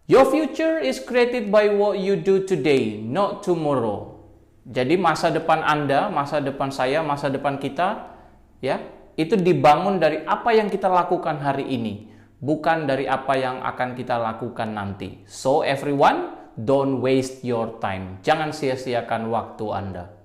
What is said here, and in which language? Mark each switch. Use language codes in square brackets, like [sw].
[en] Your future is created by what you do today, not tomorrow. [id] Jadi masa depan Anda, masa depan saya, masa depan kita, ya, itu dibangun dari apa yang kita lakukan hari ini, bukan dari apa yang akan kita lakukan nanti. [en] So everyone, don't waste your time. [id] Jangan sia-siakan waktu Anda.